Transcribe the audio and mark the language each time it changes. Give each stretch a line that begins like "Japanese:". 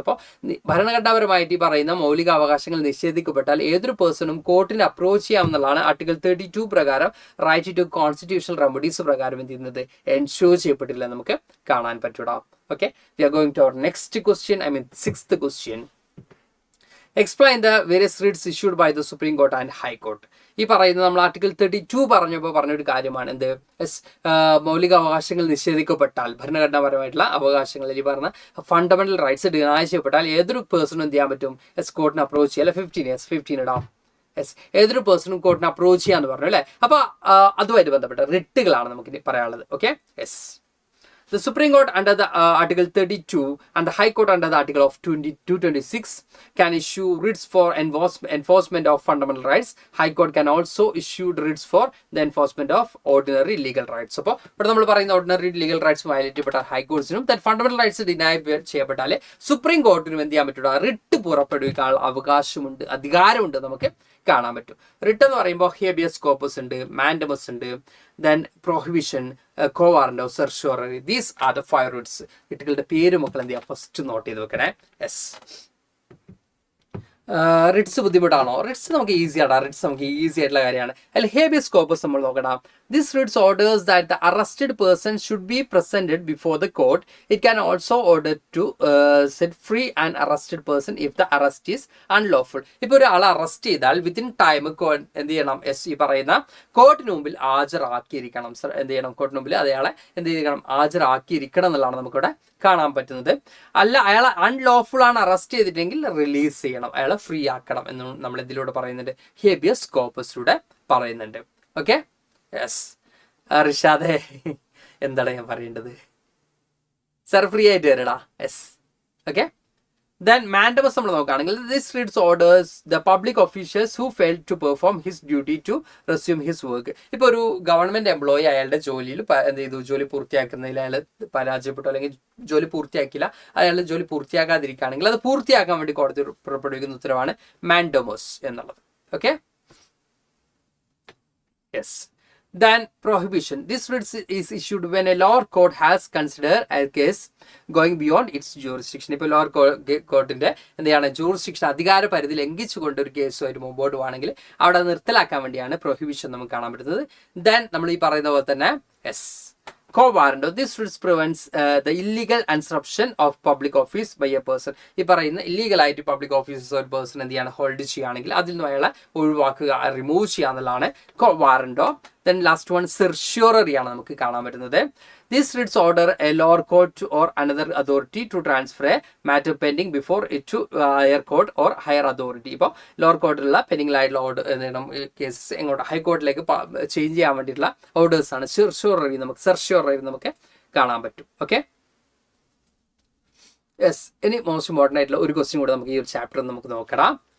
Malayalam: അപ്പോൾ ഭരണഘടനാപരമായിട്ട് ഈ പറയുന്ന മൗലിക അവകാശങ്ങൾ നിഷേധിക്കപ്പെട്ടാൽ ഏതൊരു പേഴ്സണും കോർട്ടിനെ അപ്രോച്ച് ചെയ്യാമെന്നുള്ളതാണ് ആർട്ടിക്കിൾ 32 പ്രകാരം റൈറ്റ് ടു കോൺസ്റ്റിറ്റ്യൂഷണൽ റെമഡീസ് പ്രകാരം എന്ത് ചെയ്യുന്നത് എൻഷുർ ചെയ്യപ്പെട്ടില്ല നമുക്ക് കാണാൻ പറ്റൂടാ.
English: Okay, we are going to our next question, I mean 6th question. Explain the various writs issued by the Supreme Court and High Court.
Malayalam: ഈ പറയുന്നത് നമ്മൾ article 32 പറഞ്ഞൊരു കാര്യമാണ്. എന്ത് മൗലിക അവകാശങ്ങൾ നിഷേധിക്കപ്പെട്ടാൽ, ഭരണഘടനാപരമായിട്ടുള്ള അവകാശങ്ങൾ ഈ പറഞ്ഞ ഫണ്ടമെന്റൽ റൈറ്റ്സ് ഡിനൈ ചെയ്യപ്പെട്ടാൽ ഏതൊരു പേഴ്സണും എന്ത് ചെയ്യാൻ പറ്റും, കോർട്ടിനെ അപ്രോച്ച് ചെയ്യാം. അല്ലെ 15 ഇടാം. ഏതൊരു പേഴ്സണും കോർട്ടിനെ അപ്രോച്ച് ചെയ്യാന്ന് പറഞ്ഞു അല്ലേ. അപ്പൊ അതുമായിട്ട് ബന്ധപ്പെട്ട റിട്ടുകളാണ് നമുക്ക് പറയാനുള്ളത്. Okay, yes.
English: The Supreme Court under the Article 32 and the High Court under the Article of 226 can issue writs for enforcement of fundamental rights. High Court can also issue writs for the enforcement of ordinary legal rights.
Malayalam: അപ്പോൾ ഇവിടെ നമ്മൾ പറയുന്ന ordinary legal rights violate ചെയ്യപ്പെട്ടാൽ ഹൈക്കോർട്സിനും fundamental rights deny ചെയ്യപ്പെട്ടാൽ supreme കോർട്ടിനും എന്ത് ചെയ്യാൻ പറ്റും, writ പുറപ്പെടുവിക്കാൻ അവകാശമുണ്ട്, അധികാരമുണ്ട് നമുക്ക് കാണാൻ പറ്റും. റിട്ട് എന്ന് പറയുമ്പോൾ ഹേബിയസ് കോർപ്പസ് ഉണ്ട്, മാൻഡമസ് ഉണ്ട്, then prohibition, കോവാറന്റോ, certiorari.
English: These are the 5 writs.
Malayalam: റിട്ടുകളുടെ പേര് മക്കൾ എന്ത് ചെയ്യുക, ഫസ്റ്റ് നോട്ട് ചെയ്ത് വെക്കണേ. യെസ്. റിട്സ് ബുദ്ധിമുട്ടാണോ? റിട്സ് നമുക്ക് ഈസി ആടാ. റിട്സ് നമുക്ക് ഈസി ആയിട്ടുള്ള കാര്യമാണ്. അതിൽ ഹേബിയസ് കോർപ്പസ് നമ്മൾ നോക്കണം.
English: This writs orders that the arrested person should be presented before the court. It can also order to set free an arrested person if the arrest is unlawful.
Malayalam: ഇപ്പോൾ ഒരാളെ arrest ചെയ്താൽ
English: within time
Malayalam: എന്ത് ചെയ്യണം, ഈ പറയുന്ന കോർട്ടിന് മുമ്പിൽ ഹാജരാക്കിയിരിക്കണം. എന്ത് ചെയ്യണം, കോർട്ടിന് മുമ്പിൽ അയാളെ എന്ത് ചെയ്യണം, ഹാജരാക്കിയിരിക്കണം എന്നുള്ളതാണ് നമുക്കിവിടെ കാണാൻ പറ്റുന്നത്. അല്ല, അയാളെ അൺലോഫുൾ ആണ് അറസ്റ്റ് ചെയ്തിട്ടെങ്കിൽ റിലീസ് ചെയ്യണം, അയാളെ ഫ്രീ ആക്കണം എന്ന് നമ്മൾ ഇതിലൂടെ പറയുന്നുണ്ട്, ഹേബിയസ് കോർപ്പസിലൂടെ പറയുന്നുണ്ട്. Okay, yes. റിഷാദേ, എന്താണ് ഞാൻ പറയേണ്ടത്? സർ ഫ്രീ ആയിട്ട് വരടാ. യെസ്.
English: okay, then mandamus
Malayalam: നമ്മൾ നോക്കുകയാണെങ്കിൽ
English: This reads orders the public officials who fail to perform his duty to resume his work.
Malayalam: ഇപ്പോൾ ഒരു ഗവൺമെന്റ് എംപ്ലോയി അയാളുടെ ജോലിയിൽ എന്ത് ചെയ്തു, ജോലി പൂർത്തിയാക്കുന്നതിൽ അയാൾ പരാജയപ്പെട്ടു അല്ലെങ്കിൽ ജോലി പൂർത്തിയാക്കില്ല, അയാളുടെ ജോലി പൂർത്തിയാക്കാതിരിക്കുകയാണെങ്കിൽ അത് പൂർത്തിയാക്കാൻ വേണ്ടി കോടതി പുറപ്പെടുവിക്കുന്ന ഉത്തരവാണ് മാൻഡമസ് എന്നുള്ളത്.
English: Okay, yes. Then prohibition. This writ is issued when a lower court has considered a case going beyond its jurisdiction.
Malayalam: ഇപ്പോൾ ലോവർ കോർട്ടിന്റെ എന്താണ് ജൂറിസ്ഡിക്ഷൻ, അധികാര പരിധി ലംഘിച്ചുകൊണ്ട് ഒരു കേസുമായിട്ട് മുമ്പോട്ട് പോകണമെങ്കിൽ അവിടെ നിർത്തലാക്കാൻ വേണ്ടിയാണ് പ്രൊഹിബിഷൻ നമുക്ക് കാണാൻ പറ്റുന്നത്. ദെൻ നമ്മൾ ഈ പറയുന്ന പോലെ തന്നെ yes, co-warranto.
English: This writ prevents the illegal usurpation of public office by a person.
Malayalam: ഈ പറയുന്ന ഇല്ലീഗൽ ആയിട്ട് പബ്ലിക് ഓഫീസസ് ഒരു പേഴ്സൺ എന്ത് ചെയ്യാണ്, ഹോൾഡ് ചെയ്യുകയാണെങ്കിൽ അതിൽ നിന്ന് അയാളെ ഒഴിവാക്കുക, റിമൂവ് ചെയ്യുക എന്നുള്ളതാണ് co-warranto.
English: Then last one,
Malayalam: certiorari ആണ് നമുക്ക് കാണാൻ പറ്റുന്നത്.
English: This writs order a lower court or another authority to transfer a matter pending before it to higher court or higher authority.
Malayalam: ഇപ്പോൾ ലോവർ കോർട്ടിലുള്ള പെൻഡിംഗിലായിട്ടുള്ള ഓർഡർ കേസസ് എങ്ങോട്ട് ഹൈക്കോർട്ടിലേക്ക് change ചെയ്യാൻ വേണ്ടിയിട്ടുള്ള orders ആണ് certiorari നമുക്ക് കാണാൻ പറ്റും. Okay, yes. ഇനി മോസ്റ്റ് ഇമ്പോർട്ടൻ്റ് ആയിട്ടുള്ള ഒരു ക്വസ്റ്റ്യൻ കൂടെ നമുക്ക് ഈ ഒരു ചാപ്റ്റർ നമുക്ക് നോക്കണം.